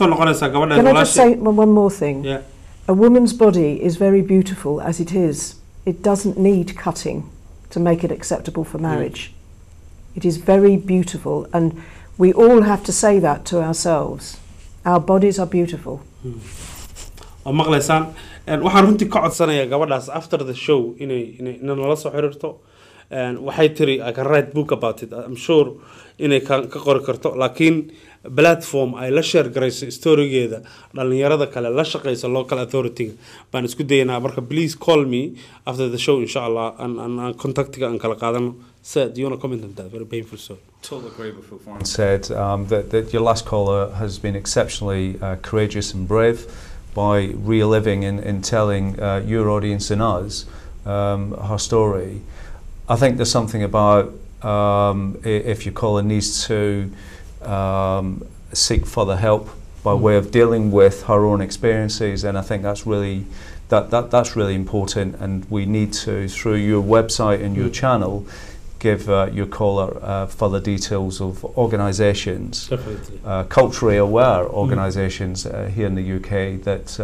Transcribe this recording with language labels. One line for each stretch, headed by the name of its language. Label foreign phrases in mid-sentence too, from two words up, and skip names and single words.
English: can I just say one more thing? Yeah. A woman's body is very beautiful as it is. It doesn't need cutting to make it acceptable for marriage. It is very beautiful, and we all have to say that to ourselves. Our bodies are beautiful.
Somali: maqlaysaan waxaan runtii ka codsanayaa gabadhaas
English: after the show
Somali: inay nala soo xiriirto waxay tiri
English: I can write book about it. I'm sure
Somali: inay ka qori karto, laakiin platform ay la share garayso storygeeda dhalinyarada kale la shaqeyso local authority baan isku daynaa.
English: Marka please call me after the show inshallah and
Somali: contactiga aan kala qaadano.
English: Sir, do you want to comment on that? Very painful story. Totally agree with what Juan said. That your last caller has been exceptionally courageous and brave by reliving and telling your audience and us her story. I think there's something about if your caller needs to seek further help by way of dealing with her own experiences, and I think that's really that's really important, and we need to, through your website and your channel, give your caller further details of organisations, culturally aware organisations here in the UK that